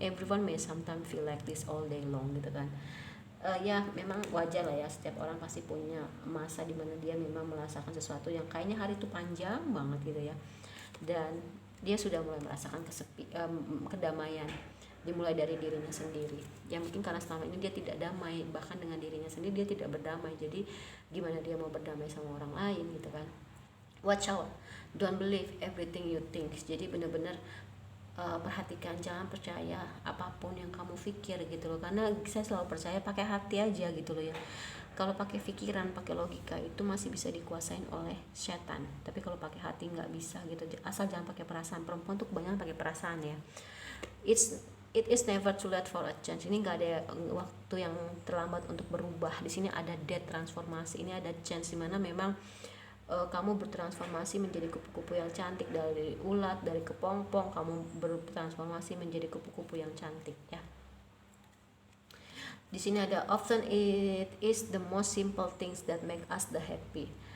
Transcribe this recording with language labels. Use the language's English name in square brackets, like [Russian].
[English] Everyone may sometimes feel like this all day long [Indonesian] gitu kan. Ya memang wajar lah ya, setiap orang pasti punya masa dimana dia memang merasakan sesuatu yang kayaknya hari itu panjang banget gitu ya. Dan dia sudah mulai merasakan kedamaian, dimulai dari dirinya sendiri. Ya mungkin karena selama ini dia tidak damai, bahkan dengan dirinya sendiri dia tidak berdamai, jadi gimana dia mau berdamai sama orang lain gitu kan. [English] Watch out, don't believe everything you think. [Indonesian] Jadi benar-benar perhatikan, jangan percaya apapun yang kamu pikir gitu loh, karena saya selalu percaya pakai hati aja gitu loh ya. Kalau pakai pikiran, pakai logika itu masih bisa dikuasain oleh setan, tapi kalau pakai hati nggak bisa gitu. Asal jangan pakai perasaan. Perempuan tuh kebanyakan pakai perasaan ya. [English] It is never too late for a change. [Indonesian] Ini nggak ada waktu yang terlambat untuk berubah. Di sini ada death transformasi, ini ada chance dimana memang kamu bertransformasi menjadi kupu-kupu yang cantik, dari ulat, dari kepompong kamu bertransformasi menjadi kupu-kupu yang cantik ya. Di sini ada [English] often it is the most simple things that make us the happy.